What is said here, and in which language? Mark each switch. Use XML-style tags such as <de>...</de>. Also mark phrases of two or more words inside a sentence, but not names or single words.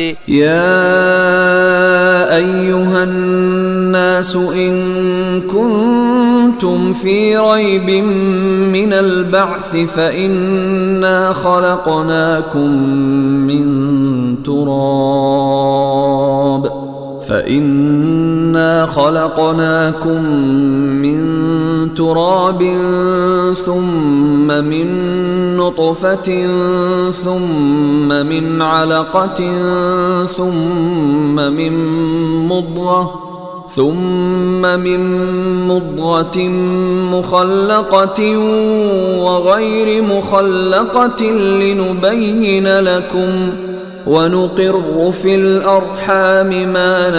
<ar>يا أيها الناس إن كنتم في ريب من البعث فإنا خلقناكم من ತುರಾಬ್ فإنا خلقناكم من تراب ثم من نطفة ثم من علقة ثم من مضغة مخلقة وغير مخلقة لنبين لكم ونقر في الأرحام ما</ar>